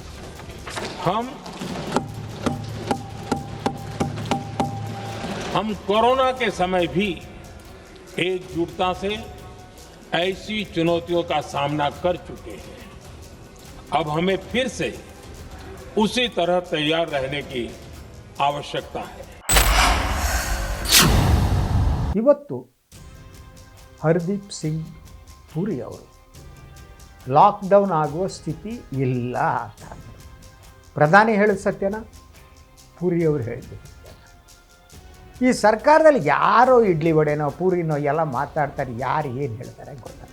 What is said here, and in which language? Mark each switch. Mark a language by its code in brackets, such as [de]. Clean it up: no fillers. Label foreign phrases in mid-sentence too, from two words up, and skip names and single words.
[hi] हम कोरोना के समय भी एकजुटता से ऐसी चुनौतियों का सामना कर चुके हैं। अब हमें फिर से उसी तरह तैयार रहने की आवश्यकता है। [kn] ಇವತ್ತು ಹರ್ದೀಪ್ ಸಿಂಗ್ ಪುರಿ ಅವರು ಲಾಕ್ಡೌನ್ ಆಗುವ ಸ್ಥಿತಿ ಇಲ್ಲ ಅಂತ ಅಂದರು. ಪ್ರಧಾನಿ ಹೇಳಿದ ಸತ್ಯನ, ಪುರಿ ಅವರು ಹೇಳಿದ್ದು ಸತ್ಯನ? ಈ ಸರ್ಕಾರದಲ್ಲಿ ಯಾರೋ ಇಡ್ಲಿ ವಡೆನೋ ಪೂರಿನೋ ಎಲ್ಲ ಮಾತಾಡ್ತಾರೆ, ಯಾರು ಏನು ಹೇಳ್ತಾರೆ ಗೊತ್ತಲ್ಲ.